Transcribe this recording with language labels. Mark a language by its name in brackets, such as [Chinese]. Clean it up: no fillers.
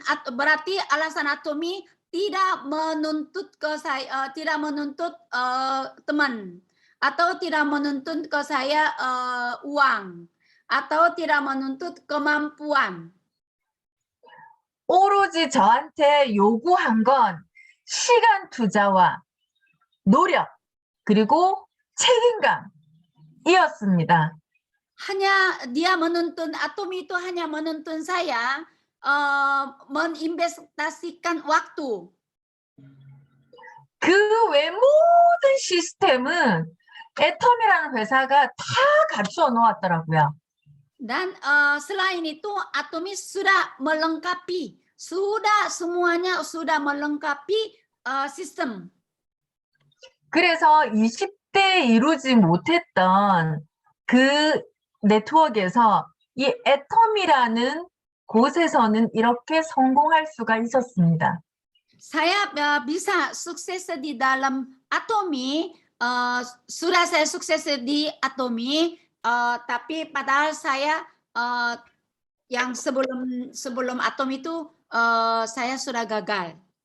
[Indonesian] Berarti alasan Atomi tidak menuntut ke saya, tidak menuntut teman, atau tidak menuntut ke saya uang, atau tidak menuntut kemampuan. [Korean] 오로지 저한테 요구한 건 시간 투자와 노력 그리고 책임감이었습니다. [Indonesian] Hanya dia menuntun, Atomi itu hanya menuntun saya menginvestasikan waktu. [Korean] 그 외 모든 시스템은 애텀이라는 회사가 다 갖추어 놓았더라고요. [Indonesian] Dan selain itu Atomi sudah melengkapi, semuanya sudah melengkapi sistem. [Korean] 그래서 20대에 이루지 못했던 그 네트워크에서 이 애텀이라는 곳에서는 이렇게 성공할 수가 있었습니다. [Indonesian] Saya bisa sukses di dalam Atomi, sudah saya sukses di Atomi, tapi padahal saya yang sebelum Atomi itu saya sudah gagal.